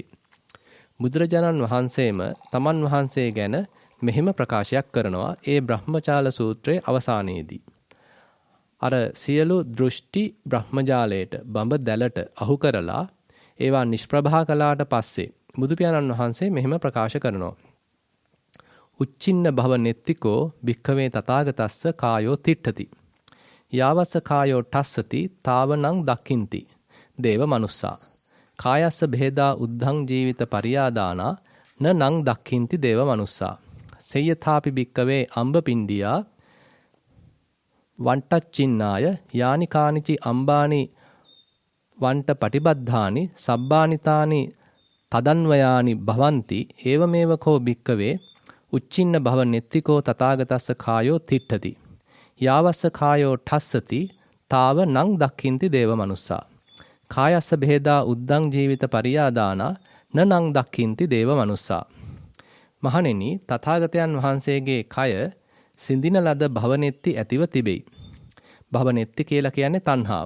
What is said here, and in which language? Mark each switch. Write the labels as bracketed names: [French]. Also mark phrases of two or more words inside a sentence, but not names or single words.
[Sinhala] බුදුරජාණන් වහන්සේම තමන් වහන්සේ ගැන මෙහෙම ප්‍රකාශයක් කරනවා ඒ බ්‍රහ්මජාල සූත්‍රයේ අවසානයේදී. අර සියලු දෘෂ්ටි බ්‍රහ්මජාලයට බඹ දැලට අහු කරලා ඒවා නිෂ්ප්‍රභා කළාට පස්සේ බුදු පියාණන් වහන්සේ මෙහෙම ප්‍රකාශ කරනවා. [Pali] උච්චින්න භව නෙත්තිකෝ භික්ඛවේ තථාගතස්ස කායෝ තිට්ඨති. යාවස්ස කායෝ ඨස්සති තාවනං දක්ඛින්ති දේව මනුස්සා. කායස්ස බෙහෙදා උද්ධං ජීවිත පරියාදානා නං දක්ඛින්ති දේව මනුස්සා. සේයථාපි භික්ඛවේ අම්බ පිණ්ඩියා වන්ටච්චින්නාය යානි කානිචි අම්බානි වන්ට පටිබද්ධානි සබ්බානිතානි තදන්වයානි භවಂತಿ ඒවමේව කෝ භික්ඛවේ උච්චින්න භව නෙත්තිකෝ තථාගතස්ස කායෝ තිට්ඨති. යාවස්ස කායෝ ඨස්සති තාව නං දක්ඛින්ති දේව මනුස්සා. කායස්ස බෙහෙදා උද්දං ජීවිත පරියාදානා නං දක්ඛින්ති දේව මනුස්සා. [Sinhala] මහණෙනි තථාගතයන් වහන්සේගේ කය සිඳින ලද භවනෙත්ති ඇතිව තිබෙයි. භවනෙත්ති කියලා කියන්නේ තණ්හාව.